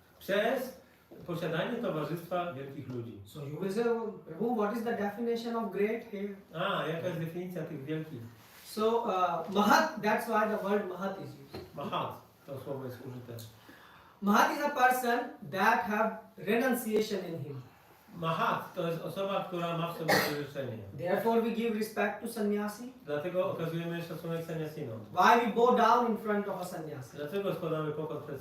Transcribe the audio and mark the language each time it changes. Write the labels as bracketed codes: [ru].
[pl] Przez posiadanie towarzystwa wielkich ludzi. [en] So you will say, Prabhu, what is the definition of great here? [pl] A, jaka jest definicja tych wielkich? [en] So Mahat, that's why the word Mahat is used. [pl] Mahat, to słowo jest użyte. [en] Mahat is a person that have renunciation in him. [pl] Mahat to jest osoba, która ma w sobie wyrzeczenie. [en] Therefore we give respect to sannyasi. [pl] Dlatego okazujemy szacunek sannyasinom. [en] Why we bow down in front of a sannyasi? [pl] Dlaczego składamy pokłon przed